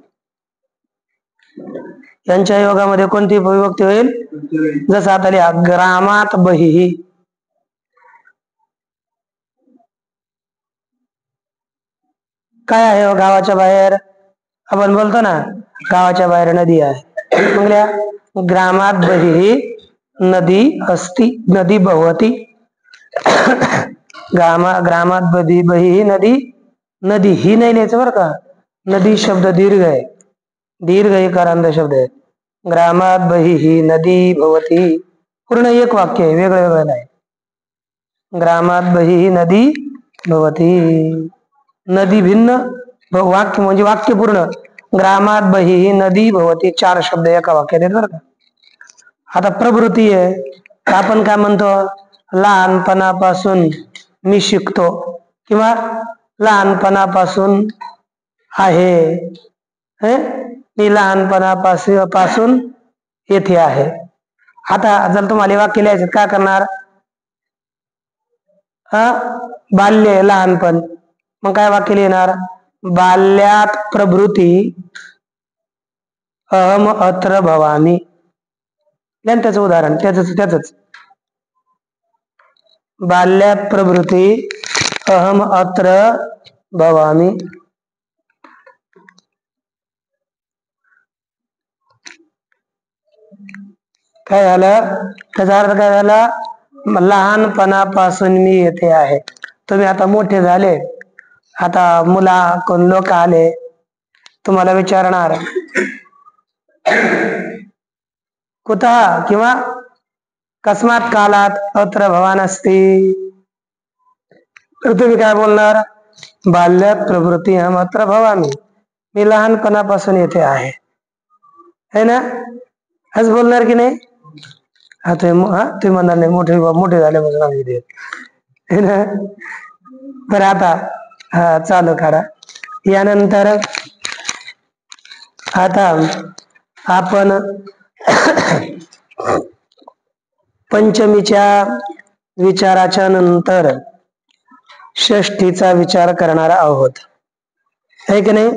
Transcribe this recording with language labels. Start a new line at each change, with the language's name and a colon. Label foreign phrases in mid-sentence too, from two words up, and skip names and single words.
Marathi: यांच्या योगामध्ये कोणती विभक्ती होईल? जसं आता लिहा,
Sanskrit: ग्रामात बहिः.
Marathi: काय आहे हो गावाच्या बाहेर? आपण बोलतो ना गावाच्या बाहेर नदी आहे. मग लिहा,
Sanskrit: ग्रामात बहिः नदी अस्ति, नदी भवति. ग्रामात बहिः नदी,
Marathi: नदी ही नाही लिहायचं बरं का. नदी शब्द दीर्घ आहे, दीर्घ एकारांत शब्द आहे.
Sanskrit: ग्रामात बहिः नदी भवति,
Marathi: पूर्ण एक वाक्य आहे, वेगळं वेगळं नाही.
Sanskrit: ग्रामात बहिः नदी भवति, नदी भिन्न,
Marathi: वाक्य म्हणजे वाक्य पूर्ण.
Sanskrit: ग्रामात बहिः नदी भवति,
Marathi: 4 शब्द एका वाक्यात आहेत बरं का. आता प्रवृत्ती आहे, आपण काय म्हणतो? लहानपणापासून मी शिकतो, किंवा लहानपणापासून आहे, मी लहानपणापासून येथे आहे. आता जर तुम्हाला वाक्य लिहायचे काय करणार? बाल्य, लहानपण. मग काय वाक्य लिहिणार?
Sanskrit: बाल्यात प्रभृती अहम अत्र भवामी.
Marathi: त्याचं उदाहरण त्याच
Sanskrit: बाल्यात प्रभृती अहम अत्र भवामी.
Marathi: काय झालं? त्याचा अर्थ काय झाला? लहानपणापासून मी येथे आहे. तुम्ही आता मोठे झाले, आता मुला कोण लोक आले, तुम्हाला विचारणार
Sanskrit: कुतः किंवा कस्मात कालात अत्र भवान अस्ति,
Marathi: तर तुम्ही काय बोलणार?
Sanskrit: बाल्यात प्रवृत्ती अहम अत्र भवामी,
Marathi: मी लहानपणापासून येथे आहे,
Hindi: है ना?
Marathi: आज बोलणार की नाही? तुम्ही म्हणणार नाही मोठे झाल्यापासून आम्ही इथे,
Hindi: है ना?
Marathi: बरं आता चालू करा. यानंतर आता आपण पंचमीच्या विचाराच्या नंतर षष्ठीचा विचार करणार आहोत,
Hindi: है की नाही?